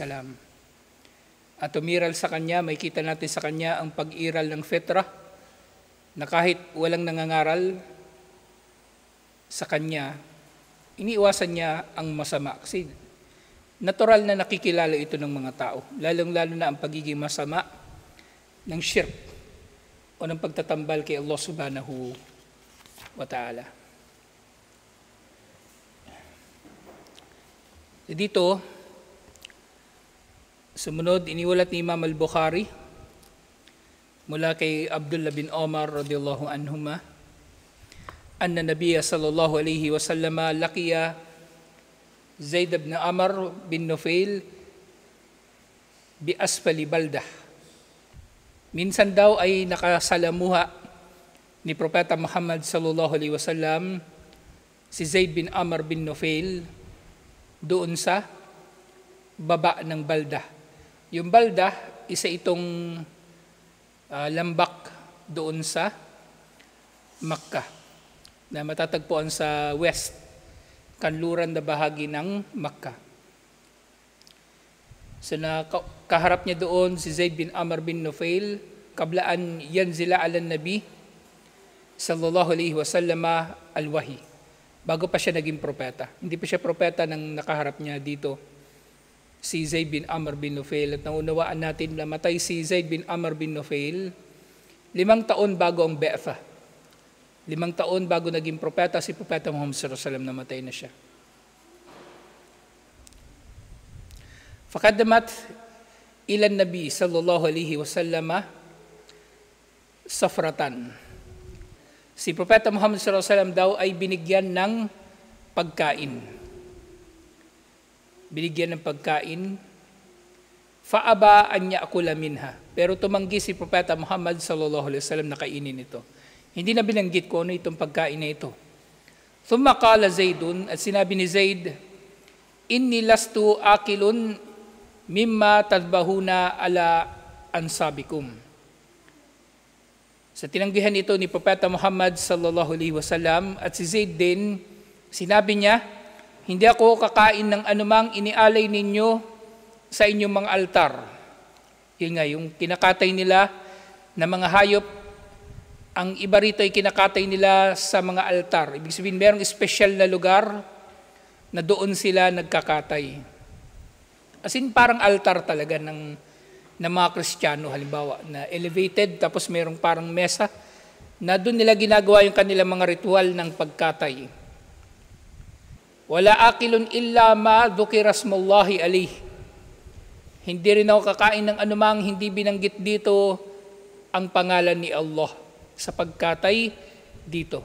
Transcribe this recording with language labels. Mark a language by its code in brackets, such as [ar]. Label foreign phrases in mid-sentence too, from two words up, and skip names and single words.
[tl] At umiral sa kanya, may kita natin sa kanya ang pag-iral ng fitra, na kahit walang nangangaral sa kanya, iniiwasan niya ang masama. Kasi natural na nakikilala ito ng mga tao, lalong-lalo na ang pagiging masama ng shirk o ng pagtatambal kay Allah [ar] سبحانه وتعالى. [tl] Dito, sumunod, iniulat ni Imam al-Bukhari mula kay [ar] Abdullah bin Omar رضي الله عنهما أن النبي صلى الله عليه وسلم لقي زيد بن عمرو بن نفيل بأسفل بلدح. [tl] Minsan daw ay nakasalamuha ni Propeta Muhammad [ar] صلى الله عليه وسلم [tl] si Zaid bin Amr bin Nufail doon sa baba ng baldah. Yung baldah, isa itong lambak doon sa Makkah na matatagpuan sa west, kanluran na bahagi ng Makkah. So kaharap niya doon si [ar] Zaid bin Amr bin Nufail, قبل أن ينزل على النبي صلى الله عليه وسلم الوحي. [tl] Bago pa siya naging propeta. Hindi pa siya propeta nang nakaharap niya dito si Zaid bin Amr bin Nufail. At naunawaan natin na matay si Zaid bin Amr bin Nufail 5 taon bago ang Be'tha. 5 taon bago naging propeta si Propeta Muhammad [ar] صلى الله عليه وسلم, [tl] namatay na siya. [ar] فقدمت إلى النبي صلى الله عليه وسلم سفرة. [tl] Si Propeta Muhammad [ar] صلى الله عليه وسلم [tl] daw ay binigyan ng pagkain. Binigyan ng pagkain. [ar] فأبى أن يأكل منها. [tl] Pero tumanggi si Propeta Muhammad [ar] صلى الله عليه وسلم [tl] na kainin ito. Hindi na binanggit ko ano itong pagkain na ito. [ar] ثم قال زيد, [tl] at sinabi ni Zaid, [ar] إني لست آكلا مما تذبحون على أنصابكم. [tl] Sa tinanggihan ito ni Propeta Muhammad [ar] صلى الله عليه وسلم, [tl] at si Zaid din, sinabi niya, hindi ako kakain ng anumang inialay ninyo sa inyong mga altar. Yun nga, yung kinakatay nila na mga hayop, ang iba rito ay kinakatay nila sa mga altar. Ibig sabihin, mayroong espesyal na lugar na doon sila nagkakatay. [en] As in, [tl] parang altar talaga ng mga Kristiyano, halimbawa, na elevated, tapos mayroong parang mesa, na doon nila ginagawa yung kanilang mga ritual ng pagkatay. [ar] ولا آكل إلا ما ذكر اسم الله عليه. [tl] Hindi rin ako kakain ng anumang hindi binanggit dito ang pangalan ni Allah sa pagkatay dito.